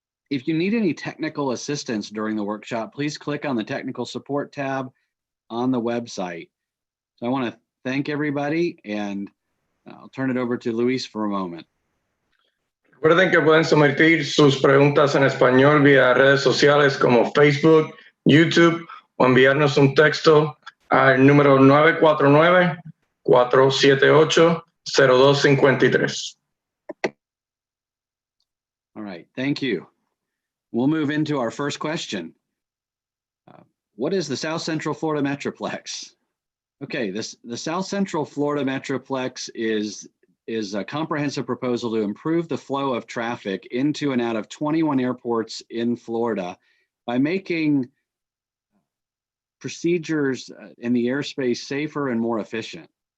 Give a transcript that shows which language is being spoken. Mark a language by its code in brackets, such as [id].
[en] If you need any technical assistance during the workshop, please click on the technical support tab on the website. So I want to thank everybody, and I'll turn it over to Luis for a moment. [es] Recuerden que pueden someter sus preguntas en español vía redes sociales como Facebook, YouTube o enviarnos un texto al número 949-478-0253. [en] All right, thank you. We'll move into our first question. What is the South Central Florida Metroplex? Okay, the South Central Florida Metroplex is a comprehensive proposal to improve the flow of traffic into and out of 21 airports in Florida by making procedures in the airspace safer and more efficient.